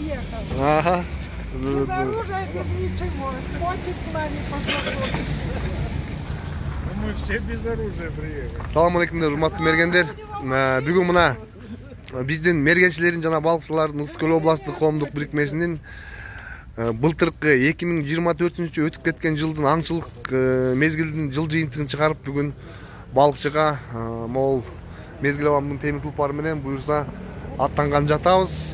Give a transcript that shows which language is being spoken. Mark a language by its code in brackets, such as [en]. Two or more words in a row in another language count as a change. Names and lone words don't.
[ru] Ага. Без оружия, без ничего. Хочет с вами познакомиться. Мы все без оружия приехали. [ky] Салам алейкумдар, урматтуу мергендер. Бүгүн мына биздин мергенчилердин жана балыкчылардын Ысык Көл областтык коомдук бирикмесинин былтыркы 2024 өтүп кеткен жылдын аңчылык мезгилдин жыл жыйынтыгын чыгарып бүгүн балыкчыга могул мезгил абамдын темир тулпары менен буюрса аттанган жатабыз.